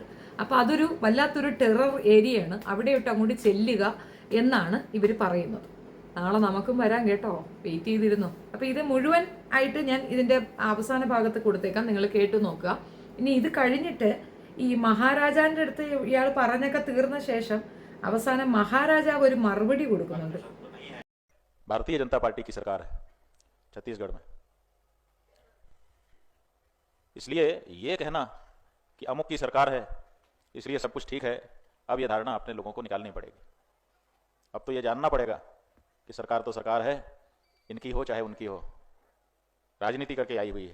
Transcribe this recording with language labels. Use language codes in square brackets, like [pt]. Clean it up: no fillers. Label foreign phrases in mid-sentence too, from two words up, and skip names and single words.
[ml] അപ്പോൾ അതൊരു വല്ലാത്തൊരു ടെറർ ഏരിയയാണ്. അവിടെയോട്ട് അങ്ങോട്ട് ചെല്ലുക എന്നാണ് ഇവർ പറയുന്നത്. നാളെ നമുക്കും വരാം കേട്ടോ, വെയിറ്റ് ചെയ്തിരുന്നു. അപ്പോൾ ഇത് മുഴുവൻ ആയിട്ട് ഞാൻ ഇതിൻ്റെ അവസാന ഭാഗത്ത് കൊടുത്തേക്കാം, നിങ്ങൾ കേട്ടു നോക്കുക. ഇനി ഇത് കഴിഞ്ഞിട്ട് ഈ മഹാരാജാവിൻ്റെ അടുത്ത് ഇയാൾ പറഞ്ഞൊക്കെ തീർന്ന ശേഷം അവസാനം മഹാരാജാവ് ഒരു മറുപടി കൊടുക്കുന്നുണ്ട്. [hi] भारतीय जनता पार्टी की सरकार है छत्तीसगढ़ में, इसलिए ये कहना कि अमुक की सरकार है इसलिए सब कुछ ठीक है, अब ये धारणा अपने लोगों को निकालनी पड़ेगी. अब तो ये जानना पड़ेगा कि सरकार तो सरकार है, इनकी हो चाहे उनकी हो, राजनीति करके आई हुई है.